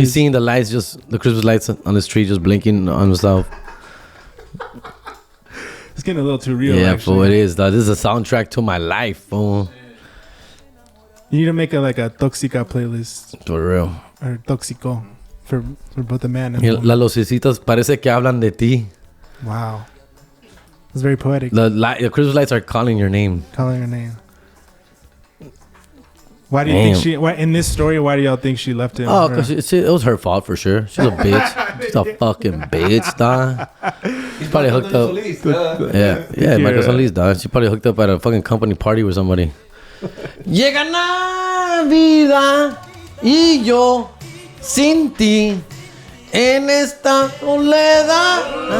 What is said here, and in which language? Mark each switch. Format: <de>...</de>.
<en>He's seeing the Christmas lights on his tree just blinking on himself. It's getting a little too real. Yeah, actually. fool, it is, dog. This is a soundtrack to my life, fool. You need to make a Toxica playlist. For real. Or Toxico. For both the man and woman.</en> <es>Las lucecitas parece que hablan de ti.</es> <en>Wow. It's very poetic. The Christmas lights are calling your name. Calling her name. Why do you think in this story, why do y'all think she left him? Oh, because it was her fault for sure. She's a bitch. She's a fucking bitch, dog. She's probably hooked up. Yeah, Michael Solis, dog. She probably hooked up at a fucking company party with somebody.</en> <es>Llega Navidad y yo sin ti en esta soledad.</es>